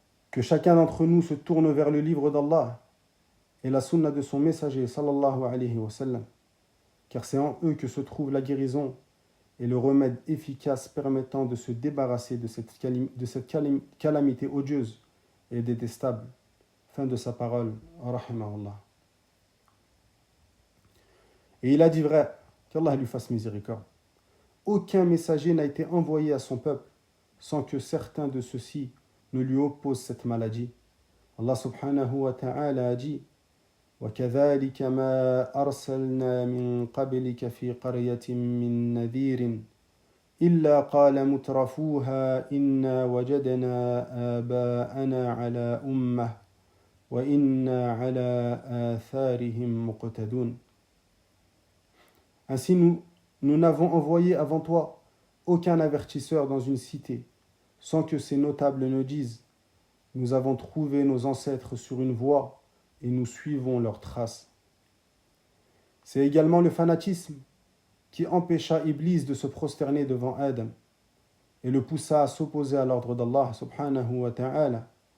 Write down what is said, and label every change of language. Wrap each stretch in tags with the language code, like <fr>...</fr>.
<fr>Que chacun d'entre nous se tourne vers le livre d'Allah et la sunna de son messager sallallahu alayhi wa sallam, car c'est en eux que se trouve la guérison et le remède efficace permettant de se débarrasser de cette calamité odieuse et détestable. Fin de sa parole, rahimahullah. Et il a dit vrai, qu'Allah lui fasse miséricorde. Aucun messager n'a été envoyé à son peuple sans que certains de ceux-ci ne lui opposent cette maladie.</fr> <ar>Allah subhanahu wa ta'ala</ar> <fr>a dit</fr> <ar>وَكَذَلِكَ مَا أَرْسَلْنَا مِنْ قَبْلِكَ فِي قَرْيَةٍ مِّن نَذِيرٍ إِلَّا قَالَ مُتْرَفُوهَا إِنَّا وَجَدْنَا آبَاءَنَا عَلَى أُمَّةٍ وَإِنَّا عَلَى آثَارِهِمْ مُقْتَدُونَ.</ar> <fr>Ainsi nous n'avons envoyé avant toi aucun avertisseur dans une cité, sans que ces notables ne disent « Nous avons trouvé nos ancêtres sur une voie et nous suivons leurs traces. » C'est également le fanatisme qui empêcha Iblis de se prosterner devant Adam et le poussa à s'opposer à l'ordre d'Allah subhanahu wa ta'ala.</fr>